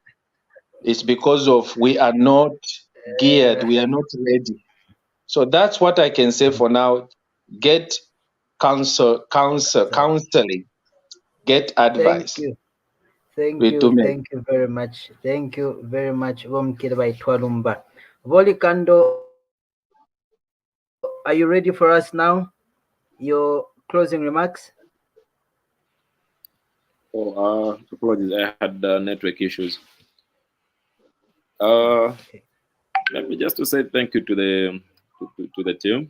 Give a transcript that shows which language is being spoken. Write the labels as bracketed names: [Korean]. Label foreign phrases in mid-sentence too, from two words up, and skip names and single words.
[English] It's because of we are not geared, we are not ready. So that's what I can say for now. Get counseling, get advice. Thank you very much. Thank you very much. [Bemba] Vomkirba Itwalumba. [English] Volikando, are you ready for us now? Your closing remarks? Apologies, I had network issues. Let me just to say thank you to the team.